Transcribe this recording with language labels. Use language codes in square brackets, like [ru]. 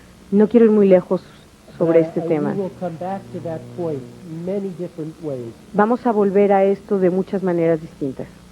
[es] No quiero ir muy lejos sobre este [en] We [es] tema. [en] will come back to that point many different ways. [es] Vamos a volver a esto de muchas maneras distintas.